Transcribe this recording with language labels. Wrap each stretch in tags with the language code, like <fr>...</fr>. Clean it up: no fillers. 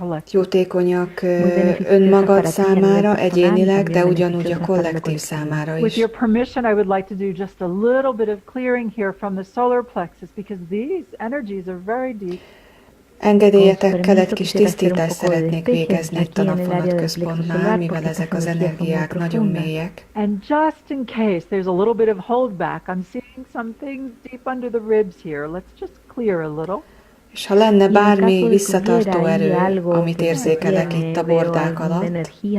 <hu>Jótékonyak önmagad számára egyénileg, de ugyanúgy a kollektív számára is.</hu> <en>With your permission, I would like to do just a little bit of clearing here from the solar plexus, because these energies are very deep.</en> <hu>Engedélyetekkel egy kis tisztítást szeretnék végezni itt a napvonat központnál, mivel ezek az energiák nagyon mélyek.</hu> <en>And just in case there's a little bit of holdback, I'm seeing some things deep under the ribs here. Let's just clear a little.</en> <hu>És ha lenne bármi visszatartó erő, amit érzékelek itt a bordák alatt.</hu>